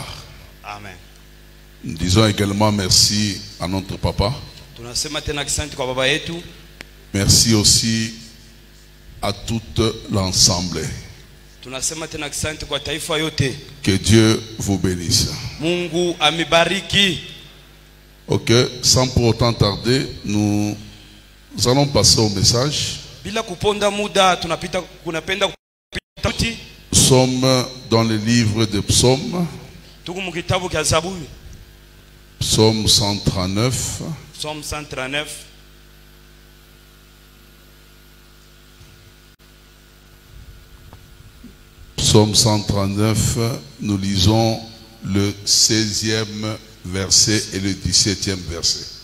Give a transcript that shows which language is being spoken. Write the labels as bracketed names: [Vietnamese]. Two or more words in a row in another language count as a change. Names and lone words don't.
[French] Amen. Nous disons également merci à notre papa. Merci aussi à tout l'ensemble. Que Dieu vous bénisse. [Swahili] Mungu amibariki. [French] Ok, sans pour autant tarder, nous allons passer au message. [Swahili] Bila kuponda muda tunapita kunapenda kupita. [French] Nous sommes dans le livre de Psaumes. [Swahili] Tuko mu kitabu cha Zaburi. [French] Psaume 139. Psaume 139. Psaume 139, nous lisons le 16e verset et le 17e verset.